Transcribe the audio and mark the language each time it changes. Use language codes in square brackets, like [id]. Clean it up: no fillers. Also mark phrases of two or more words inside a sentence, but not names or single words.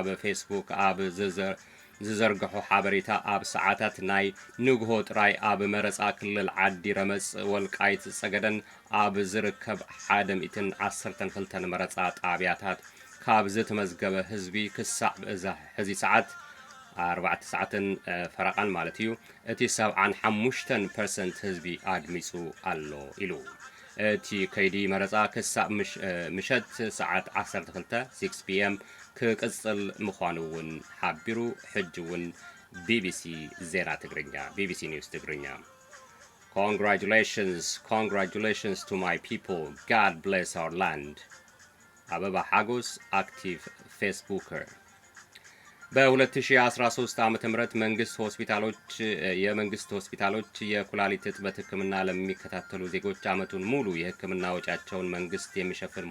[ti] ፌስቡክ ኣብ ዝዘርግሖ ሓበሬታ ኣብ ሰዓታት ናይ ንግሆ ጥራይ ኣብ መረፃ ክልል ዓዲ ረመፅ ወልቃይት ጸገደን ኣብ ዝርከብ 112 መረፃ ጣብያታት ካብ ዝተመዝገበ ህዝቢ ክሳዕ ሕዚ ሰዓት 4 ሰዓትን ፈረቃን ማለት እዩ እቲ 75% ህዝቢ ኣድሚጹ ኣሎ ኢሉ እቲ ከይዲ መረፃ ክሳዕ ምሸት ሰዓት 12 6 p.m. ክቅጽል ምዃኑ እውን ሓቢሩ ሕጂ እውን ቢቢሲ ዜና ትግርኛ ቢቢሲ ኒውስ ትግርኛ [en] Congratulations to my people. God bless our land. [am] አበባ ሐጎስ አክቲቭ ፌስቡከር በ2013 ዓመተ ምህረት የመንግስት ሆስፒታሎች የኩላሊት እጥበት ህክምና ለሚከታተሉ ዜጎች አመቱን ሙሉ የህክምና ወጪያቸውን መንግስት የሚሸፍን